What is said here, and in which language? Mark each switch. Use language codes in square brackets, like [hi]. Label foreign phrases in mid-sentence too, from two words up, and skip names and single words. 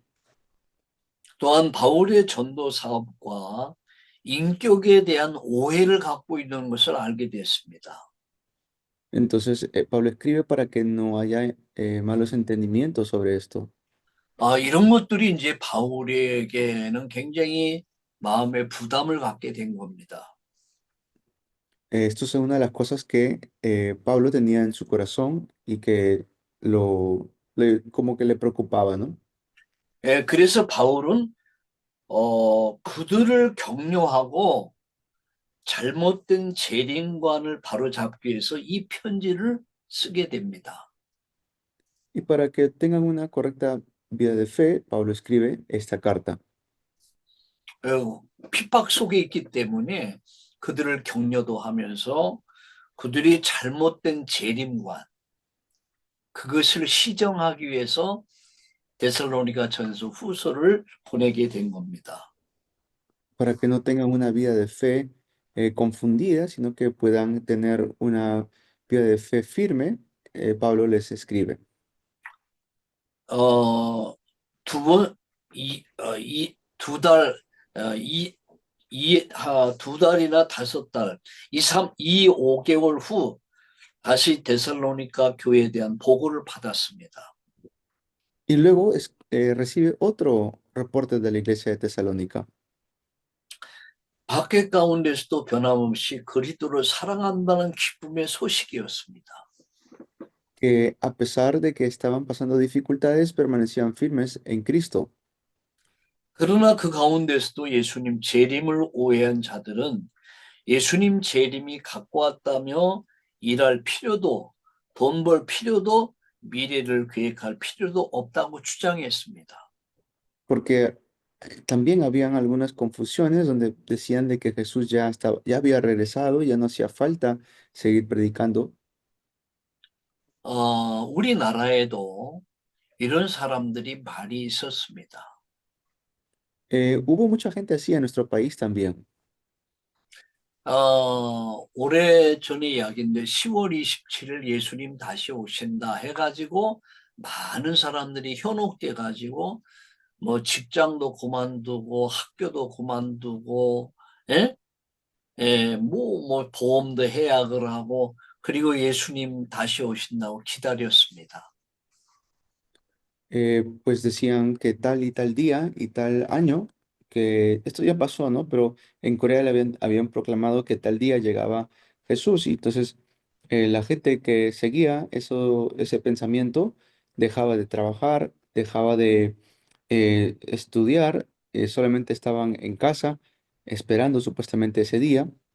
[ko] 또한 바울의 전도 사업과 인격에 대한 오해를 갖고 있는 것을 알게 됐습니다. [es] Entonces, Pablo escribe para que no haya malos entendimientos sobre esto. [ko] 이런 것들이 이제 바울에게는 굉장히 마음의 부담을 갖게 된 겁니다. [es] Esto es una de las cosas que Pablo tenía en su corazón y que como que le preocupaba, ¿no? [ko] 그래서 바울은 그들을 격려하고 잘못된 재림관을 바로잡기 위해서 이 편지를 쓰게 됩니다. [es] Y para que tengan una correcta vida de fe, Pablo escribe esta carta. [ko] 핍박 속에 있기 때문에 그들을 격려도 하면서 그들이 잘못된 재림관, 그것을 시정하기 위해서 데살로니가 전서 후서를 보내게 된 겁니다. [es] Para que no tengan una vida de fe confundida, sino que puedan tener una vida de fe firme, Pablo les escribe. [ko] 어, 두 번, 두 달, 어, 두 달이나 다섯 달, 5개월 후 다시 데살로니가 교회에 대한 보고를 받았습니다. [es] Y luego recibe otro reporte de la iglesia de Tesalónica, [ko] 박해 가운데서도 변함없이 그리스도를 사랑한다는 기쁨의 소식이었습니다. [es] que a pesar de que estaban pasando dificultades, permanecían firmes en Cristo. [ko] 그러나 그 가운데서도 예수님 재림을 오해한 자들은 예수님 재림이 갖고 왔다며 일할 필요도, 돈 벌 필요도, 미래를 계획할 필요도 없다고 주장했습니다. [es] Porque también habían algunas confusiones donde decían de que Jesús ya había regresado, ya no hacía falta seguir predicando. [ko] 우리나라에도 이런 사람들이 많이 있었습니다. [es] Hubo mucha gente así en nuestro país también. [ko] 오래 전의 이야기인데 10월 27일 예수님 다시 오신다 해가지고 많은 사람들이 현혹돼 가지고 뭐 직장도 그만두고 학교도 그만두고 예? 뭐 보험도 해약을 하고 그리고 예수님 다시 오신다고 기다렸습니다. [es] Pues decían que tal y tal día y tal año, que esto ya pasó, ¿no? Pero en Corea habían proclamado que tal día llegaba Jesús y entonces la gente que seguía ese pensamiento dejaba de trabajar, dejaba de estudiar, solamente estaban en casa esperando supuestamente ese día,